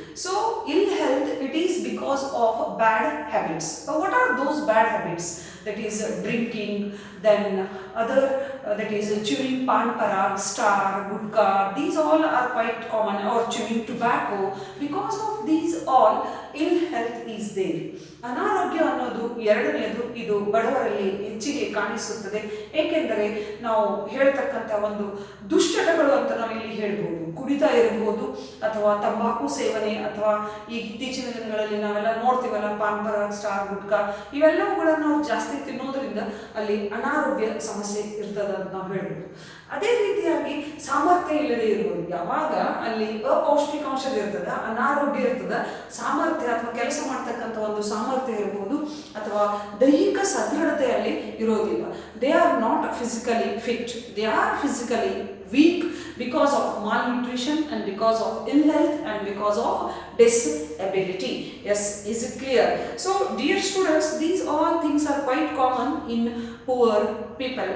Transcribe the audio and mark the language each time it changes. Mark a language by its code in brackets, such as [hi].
[en] So ill health, it is because of bad habits. What are those bad habits? That is drinking, then other that is chewing pan parak, star, gudka. These all are quite common, or chewing tobacco. Because of these all, ill health is there. [kn] ಅನಾರೋಗ್ಯ ಅನ್ನೋದು ಎರಡನೆಯದು, ಇದು ಬಡವರಲ್ಲಿ ಹೆಚ್ಚಿಗೆ ಕಾಣಿಸುತ್ತದೆ. ಏಕೆಂದರೆ ನಾವು ಹೇಳ್ತಕ್ಕಂಥ ಒಂದು ದುಶ್ಚಟಗಳು ಅಂತ ನಾವು ಇಲ್ಲಿ ಹೇಳ್ಬೋದು. ಕುಡಿತ ಇರಬಹುದು, ಅಥವಾ ತಂಬಾಕು ಸೇವನೆ, ಅಥವಾ ಈ ಇತ್ತೀಚಿನ ದಿನಗಳಲ್ಲಿ ನಾವೆಲ್ಲ ನೋಡ್ತೀವಲ್ಲ ಪಾನ್ ಪರಾಗ್, ಸ್ಟಾರ್, ಗುಟ್ಕಾ, ಇವೆಲ್ಲವುಗಳನ್ನು ನಾವು ಜಾಸ್ತಿ ತಿನ್ನೋದ್ರಿಂದ ಅಲ್ಲಿ ಅನಾರೋಗ್ಯ ಸಮಸ್ಯೆ ಇರ್ತದೆ ಅಂತ ನಾವು ಹೇಳ್ಬೋದು. ಅದೇ ರೀತಿಯಾಗಿ ಸಾಮರ್ಥ್ಯ ಇಲ್ಲದೆ ಇರುವುದು, ಯಾವಾಗ ಅಲ್ಲಿ ಅಪೌಷ್ಟಿಕಾಂಶ ಇರ್ತದ, ಅನಾರೋಗ್ಯ ಇರ್ತದ, ಸಾಮರ್ಥ್ಯ ಅಥವಾ ಕೆಲಸ ಮಾಡ್ತಕ್ಕಂಥ ಒಂದು ಸಾಮರ್ಥ್ಯ ಇರಬಹುದು, ಅಥವಾ ದೈಹಿಕ ಸದೃಢತೆಯಲ್ಲಿ ಇರೋದಿಲ್ಲ. [en] They are not physically fit, they are physically weak because of malnutrition and because of ill health and because of disability. Yes, is it clear? So dear students, these all things are quite common in poor people.